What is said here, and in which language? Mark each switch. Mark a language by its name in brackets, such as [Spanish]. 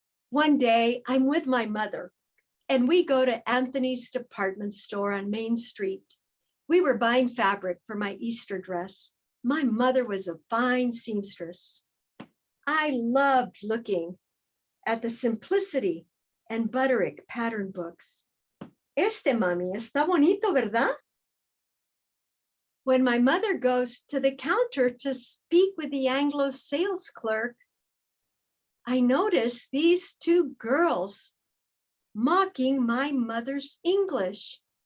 [English] One day, I'm with my mother, and we go to Anthony's department store on Main Street. We were buying fabric for my Easter dress. My mother was a fine seamstress. I loved looking at the Simplicity and Butterick pattern books. [Spanish] Mami, está bonito, ¿verdad? [English] When my mother goes to the counter to speak with the Anglo sales clerk, I notice these two girls mocking my mother's English.